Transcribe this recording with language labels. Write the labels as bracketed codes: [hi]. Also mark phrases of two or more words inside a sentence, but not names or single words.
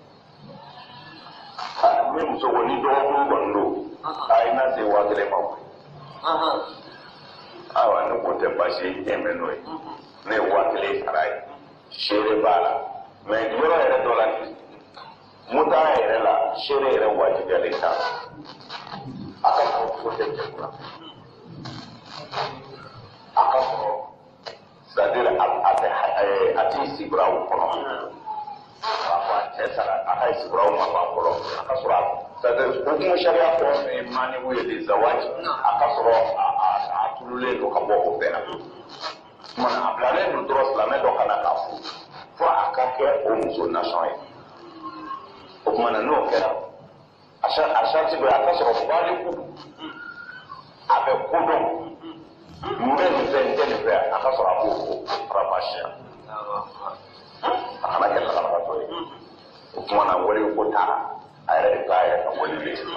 [bm] ni muso ko ni dɔgɔkun kɔni don a ye na se 1000 ma koyi ayiwa ne ko tɛ baasi ye e mɛn n'o ye ne ye 1000 sara ye seere b'a la mais yɔrɔ yɛrɛ dɔ la muta yɛrɛ la seere yɛrɛ wajibiyalen t'a la a ka sɔrɔ fo tɛ cɛ kunna a ka sɔrɔ c'est-à-dire a t'i sigura o kɔnɔ k'a fɔ a cɛ sara a ka sigura o ma ban fɔlɔ a ka sɔrɔ c'est-à-dire hukumu sariya fɛn o fɛn ye maaniwu ye de zawaji a ka sɔrɔ a tululen don ka bɔ o bɛɛ la tuma na a bilalen don dɔrɔn silamɛ dɔ ka na k'a fo fo a ka kɛ o muso nasɔn ye o tuma na n'o kɛra a sariti dɔ ye a ka sɔrɔ baaliku a bɛ kodɔn n bɛ nin fɛ n tɛ nin fɛ a ka sɔrɔ a b'o farabasiya a kana kɛ lagalagatɔ ye o tuma na wale ko taara a yɛrɛ de b'a yɛrɛ ka wale le